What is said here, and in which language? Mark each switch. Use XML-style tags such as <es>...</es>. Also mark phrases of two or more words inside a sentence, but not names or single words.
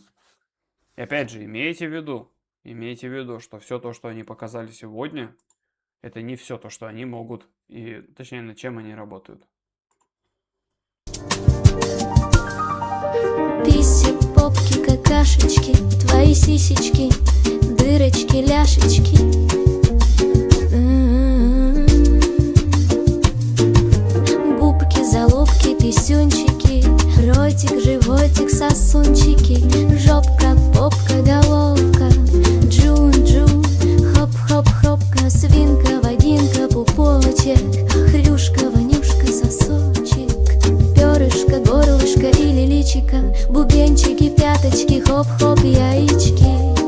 <ru>И опять же, имейте в виду, что все то, что они показали сегодня, это не все то, что они могут, и точнее, над чем они работают. Писи, попки, какашечки, твои сисечки, дырочки, ляшечки. Губки, залупки, писюнчики, ротик, животик, сосунчики, жопка, попка, головка, джун-джун, хоп-хоп-хопка, свинка, водинка, пупочек, хрюшка, вонюшка, сосочек, перышко, горлышко или личика, бубенчики, пяточки, хоп-хоп, яички.</ru>